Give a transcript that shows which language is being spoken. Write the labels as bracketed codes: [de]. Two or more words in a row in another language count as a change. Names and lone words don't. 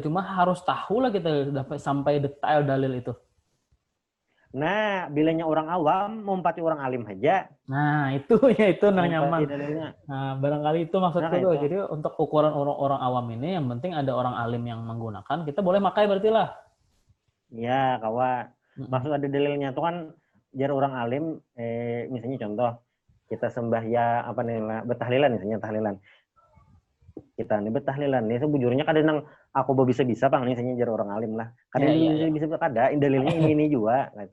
[id] Cuma harus tahu lah kita sampai detail dalil itu. [bjn] Nah, bilanya orang awam mumpati orang alim aja. Nah, itu nyaman. Dalilnya. [id] Nah, barangkali itu maksudku tuh. Jadi untuk ukuran orang awam ini yang penting ada orang alim yang menggunakan, kita boleh pakai berarti lah. Ya, kawan. [bjn] Maksud ada dalilnya tuh kan jar orang alim misalnya contoh kita sembah ya apa nih bertahlilan misalnya tahlilan. Kita nih bertahlilan nih sebujurnya kadang aku bisa bang nih misalnya jar orang alim lah. Kadang bisa kada dalilnya ini juga gitu.